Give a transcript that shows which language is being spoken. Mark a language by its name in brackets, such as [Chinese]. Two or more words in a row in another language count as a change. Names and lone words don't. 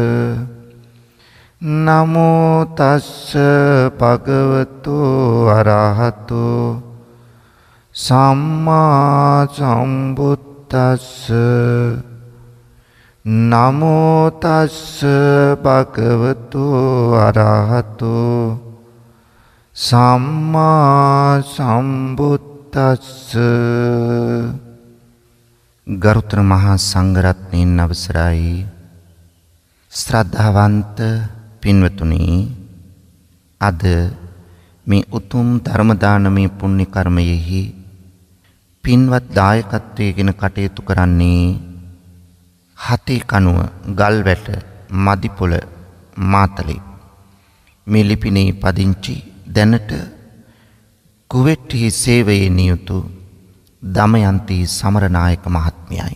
[Pali] නමෝ තස්ස භගවතු අරහතෝ සම්මා සම්බුද්දස්ස නමෝ තස්ස භගවතු අරහතෝ සම්මා සම්බුද්දස්ස. [Sinhala] ගරුතර මහා සංඝරත්නයන් අවසරයි. ශ්‍රද්ධාවන්ත පින්වතුනි, අද මේ උතුම් ධර්ම දානමය පුණ්‍ය කර්මයෙහි පින්වත් දායකත්වයෙන් කටයුතු කරන්නේ හතේ කණුව ගල්වැට මදිපොළ මාතලේ මේ ලිපිනේ පදිංචි දැනට කුවේටි සේවයේ නියුතු දමයන්ති සමරනායක මහත්මියයි.